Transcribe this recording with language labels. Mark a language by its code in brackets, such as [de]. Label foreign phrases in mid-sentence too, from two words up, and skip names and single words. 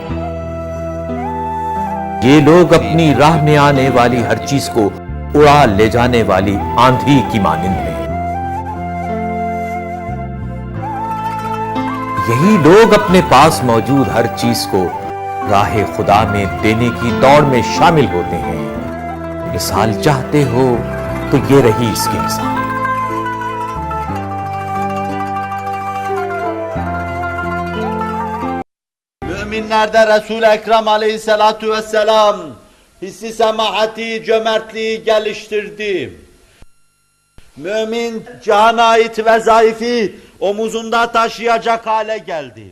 [ur] یہ لوگ اپنی راہ میں آنے والی ہر چیز کو اڑا لے جانے والی آندھی کی مانند ہیں. یہی لوگ اپنے پاس موجود ہر چیز کو راہ خدا میں دینے کی دوڑ میں شامل ہوتے ہیں. مثال چاہتے ہو تو یہ رہی اس کی مثال. [tr] Müminlerde Resul-i Ekrem [ar] عليه الصلاة والسلام [tr] hissi semahati, cömertliği geliştirdi. Mümin cihana ait vezaifi omuzunda taşıyacak hale geldi.